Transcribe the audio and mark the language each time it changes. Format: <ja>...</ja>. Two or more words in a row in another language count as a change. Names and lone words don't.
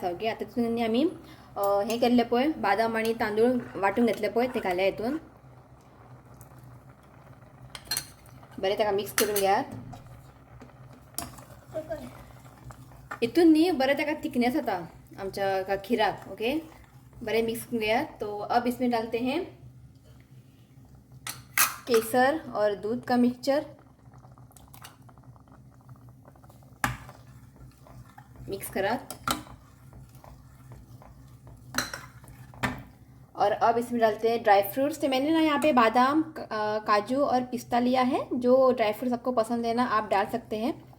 <kok>ओके, आतां तितून न्ही आमी हे केल्ले पळय बादाम आणि तांदूळ वाटून घेतले पळय ते घाल्या हितून बरें ताका मिक्स करून घेयात हितून न्ही बरें ताका थिकनेस येता आमच्या खीराक ओके बरें मिक्स करून घेयात</kok> <hi>तो अब इसमें डालते हैं केसर और दूध का मिक्सचर मिक्स करा और अब इसमें डालते हैं ड्राई फ्रूट्स तो मैंने ना यहाँ पे बादाम काजू और पिस्ता लिया है जो ड्राई फ्रूट्स आपको पसंद है ना आप डाल सकते हैं</hi>